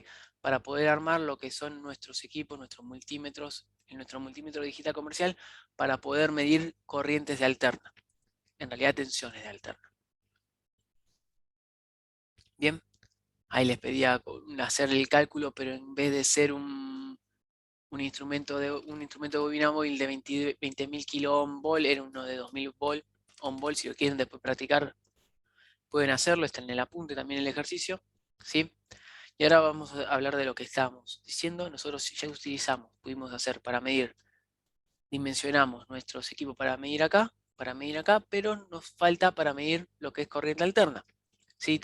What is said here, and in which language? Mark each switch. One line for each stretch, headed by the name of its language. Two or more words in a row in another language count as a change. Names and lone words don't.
Spanish: Para poder armar lo que son nuestros equipos, nuestros multímetros, en nuestro multímetro digital comercial, para poder medir corrientes de alterna. En realidad tensiones de alterna. Bien, ahí les pedía hacer el cálculo, pero en vez de ser un instrumento de bobina móvil de 20.000 kilo on volt, era uno de 2.000 volt on volt. Si lo quieren después practicar, pueden hacerlo, está en el apunte también el ejercicio, ¿sí? Y ahora vamos a hablar de lo que estábamos diciendo. Nosotros ya pudimos hacer para medir, dimensionamos nuestros equipos para medir acá, pero nos falta para medir lo que es corriente alterna, ¿sí?